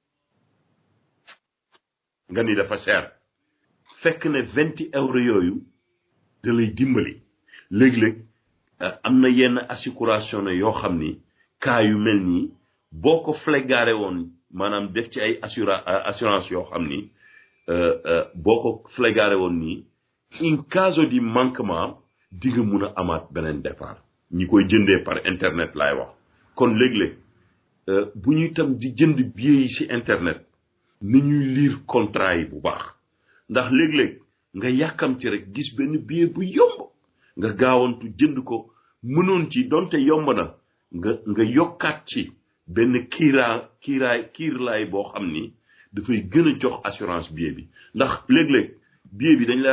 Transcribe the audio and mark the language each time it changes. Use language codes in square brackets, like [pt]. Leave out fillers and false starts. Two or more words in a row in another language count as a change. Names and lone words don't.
[wo] nga ni dafa cher fekk ne 20 euros yooyu da lay dimbali léeg-léeg am na yenn assicurazione yoo xam ni cas yu mel nii boo ko flégaré woon maanaam def ci ay assurance yoo xam ni boo ko flégaré woon nii [it] in caso di [wo] manquement di nga mun a amaat beneen départ ñi koy jëndee [fr] par internet [wo] laay wax kon léeg-léeg bu ñuy tam di jënd billet yi ci internet ni ñuy lire contrat yi bu baax ndax léeg-léeg nga yàkkam ci rek gis benn billet bu yomb nga gaawantu jënd ko mënoon ci donte yomb na nga yokkaat ci benn kiirlaay boo xam ni dafay gën a jox assurance billet bi ndax léeg-léeg billet bi dañ lay wax